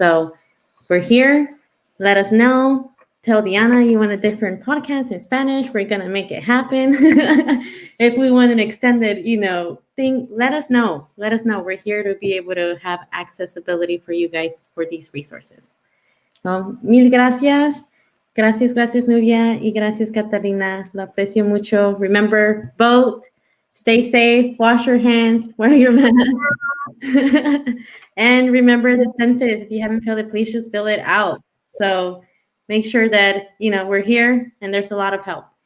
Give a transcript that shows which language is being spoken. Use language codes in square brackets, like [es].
[en] So if we're here, let us know. Tell Diana you want a different podcast in Spanish. We're going to make it happen. If we want an extended, thing, let us know. Let us know. We're here to be able to have accessibility for you guys for these resources. [es] So, mil gracias. Gracias, Nubia, y gracias, Catalina. Lo aprecio mucho. [en] Remember, vote, stay safe, wash your hands, wear your mask. And remember the census. If you haven't filled it, please just fill it out. So make sure that, we're here and there's a lot of help.